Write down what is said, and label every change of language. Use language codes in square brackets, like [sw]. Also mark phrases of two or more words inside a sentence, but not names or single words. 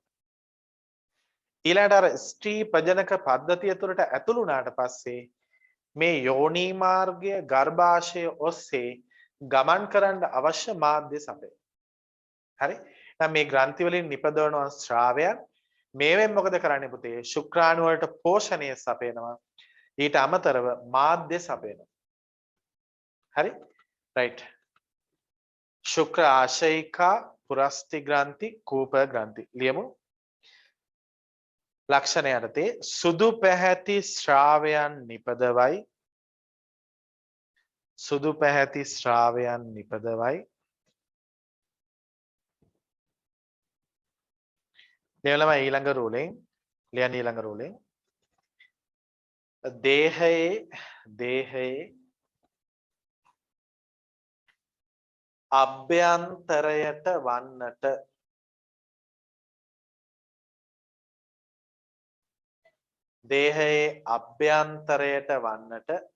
[si] ඊළඟට අර ස්ත්‍රී ප්‍රජනක පද්ධතිය තුළට ඇතුළු වුණාට පස්සේ මේ යෝනි මාර්ගය ගර්භාෂය ඔස්සේ ගමන් කරන්න අවශ්‍ය මාධ්‍ය සපයන. හරි? දැන් මේ ග්‍රන්ථි වලින් නිපදවන ශ්‍රාවයන් මේවෙන් මොකද කරන්නේ පුතේ? ශුක්‍රාණු වලට පෝෂණය සපයනවා. ඊට අමතරව මාධ්‍ය සපයනවා. හරි? රයිට්. ශුක්‍ර ආශයිකා පුරස්ථි ග්‍රන්ථි කූප ග්‍රන්ථි ලියමු लक्षण යටතේ සුදු පැහැති ශ්‍රාවයන් නිපදවයි සුදු පැහැති ශ්‍රාවයන් නිපදවයි ලියලම ඊළඟ රූලෙන් ලියන්න ඊළඟ රූලෙන් දේහයේ අභ්‍යන්තරයට වන්නට දේහයේ අභ්‍යන්තරයට වන්නට